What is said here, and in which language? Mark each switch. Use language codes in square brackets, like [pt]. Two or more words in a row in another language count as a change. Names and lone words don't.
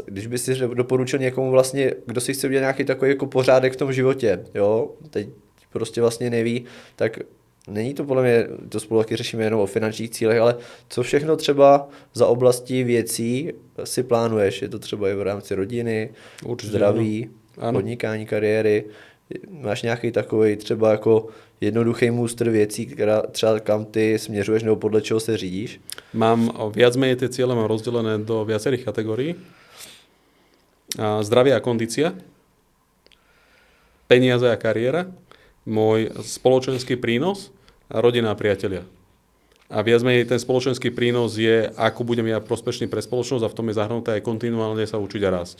[cs] Když by si doporučil někomu vlastně, kdo si chce udělat nějaký takový jako pořádek v tom životě, jo, teď prostě vlastně neví, tak není to podle mě, to spolu taky řešíme jenom o finančních cílech, ale co všechno třeba za oblasti věcí si plánuješ? Je to třeba i v rámci rodiny, určitě, zdraví, podnikání, kariéry. Máš nějaký takový třeba jako jednoduchý múster věcí, která třeba kam ty směřuješ nebo podle čeho se řídíš? [sk] Mám viac menej tie ciele mám rozdelené do viacerých kategórií. Zdravie a kondícia, peniaze a kariéra, môj spoločenský prínos a rodina a priatelia. A viac menej ten spoločenský prínos je, ako budem ja prospešný pre spoločnosť a v tom je zahrnuté aj kontinuálne sa učiť a rásť.